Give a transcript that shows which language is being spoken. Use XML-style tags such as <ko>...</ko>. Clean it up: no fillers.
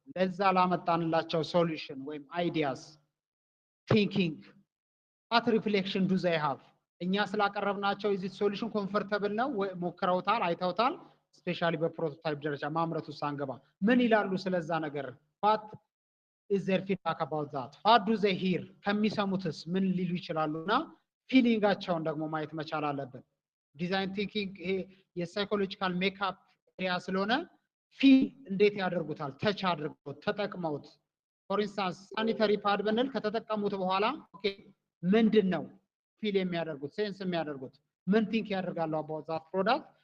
<am>ለዛ ላመጣንላቸው ሶሉሽን ወይም አይዲያስ ቲንኪንግ</am> <en>what reflection do they have?</en> <am>እኛ ስላቀረብናቸው እዚህ ሶሉሽን ኮምፎርታብል ነው ወይ ሞክረውታል፣ አይተውታል? ስፔሻሊ በፕሮቶታይፕ ደረጃ ማምረቱ ሳንገባ ምን ይላሉ ስለዛ ነገር?</am> <en>what is their feedback about that? what do they hear?</en> <am>ከሚሰሙትስ ምን ሊሉ ይችላሉና ፊሊንጋቸውን ደግሞ ማየት መቻል አለብን። ዲዛይን ቲንኪንግ ይሄ የሳይኮሎጂካል ሜካፕ ኤሪያ ስለሆነ ፊል እንዴት ያደርጉታል? ተች አድርገው ተጠቅመውት። ፎር ኢንስታንስ ሳኒተሪ ፓድ ብንል ከተጠቀሙት በኋላ ኦኬ ምንድነው ፊል የሚያደርጉት ሴንስ የሚያደርጉት ምን ቲንክ ያደርጋሉ</am> <en>about that product?</en>